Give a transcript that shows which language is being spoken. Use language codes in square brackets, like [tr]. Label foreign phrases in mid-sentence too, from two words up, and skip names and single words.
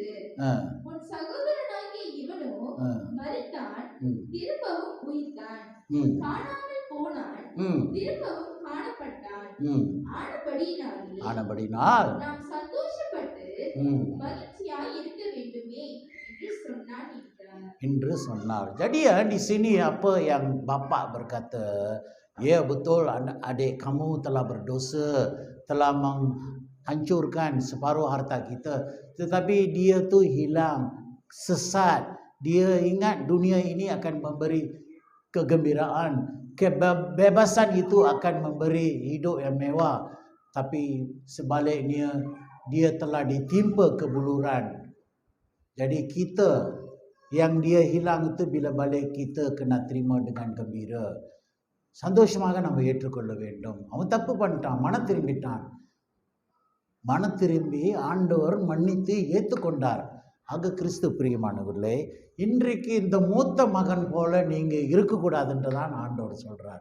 [ta] உன் சகோதரனாகிய இவனோ மரித்தான், திரும்பவும் உயிர்த்தான், காணாமல் போனான், திரும்பவும் காணப்பட்டான். ஆனபடியினால் நாம் சந்தோஷப்பட்டு மகிழ்ச்சியாய் இருக்க வேண்டுமே என்று சொன்னான் என்று சொன்னார். [ms] Jadi ya di sini apa yang Bapak berkata, ya betul adik kamu telah berdosa, telah menghancurkan separuh harta kita, tetapi dia tu hilang, sesat. Dia ingat dunia ini akan memberi kegembiraan, kebebasan itu akan memberi hidup yang mewah, tapi sebaliknya dia telah ditimpa kebuluran. Jadi kita yang dia hilang itu bila balik kita kena terima dengan gembira, [ta] சந்தோஷமாக நம்ம ஏற்றுக்கொள்ள வேண்டும். அவன் தப்பு பண்ணிட்டான், மனம் திரும்பிட்டான், மனம் திரும்பி ஆண்டவர் மன்னித்து ஏற்றுக்கொண்டார். ஆக கிறிஸ்து பிரியமானவர்களே, இன்றைக்கு இந்த மூத்த மகன் போல நீங்கள் இருக்கக்கூடாதுன்றதான் ஆண்டவர் சொல்கிறார்.